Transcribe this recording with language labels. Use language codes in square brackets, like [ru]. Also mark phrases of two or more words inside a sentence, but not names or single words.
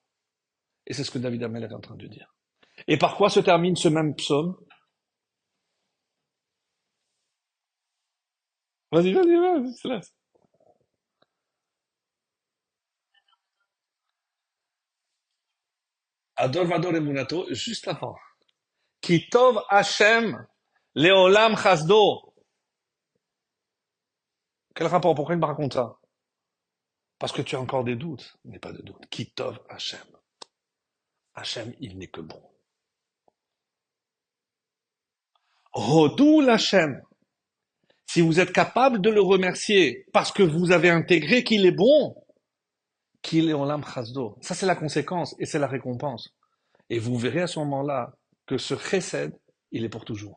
[fr] Et c'est ce que David Amel est en train de dire. Et par quoi se termine ce même psaume? Vas-y, se laisse. [he] עד דור ודור אמונתו, [fr] juste avant. [he] כי טוב השם לעולם חסדו. [fr] Quel rapport? Pourquoi il me raconte ça? Parce que tu as encore des doutes. Il n'est pas de doute. [he] כי טוב השם. השם, [fr] il n'est que bon. [he] הודו להשם. [fr] Si vous êtes capable de le remercier parce que vous avez intégré qu'il est bon, qu'il est [he] עולם חסדו. [fr] Ça, c'est la conséquence et c'est la récompense. Et vous verrez à ce moment-là que ce chesed, il est pour toujours.